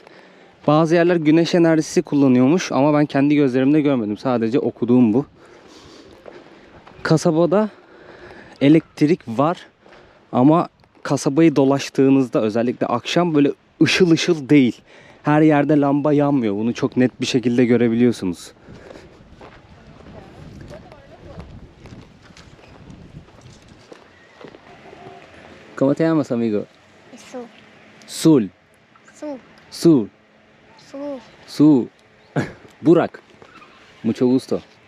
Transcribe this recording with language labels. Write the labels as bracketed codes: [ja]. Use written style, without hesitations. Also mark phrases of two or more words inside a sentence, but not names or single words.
[tr] Bazı yerler güneş enerjisi kullanıyormuş ama ben kendi gözlerimde görmedim. Sadece okuduğum bu. Kasabada elektrik var ama kasabayı dolaştığınızda özellikle akşam böyle ışıl ışıl değil. Her yerde lamba yanmıyor. Bunu çok net bir şekilde görebiliyorsunuz. [es] ¿Cómo te llamas, amigo? Su, Sul. su, Sul. su, Su. Burak. Mucho gusto.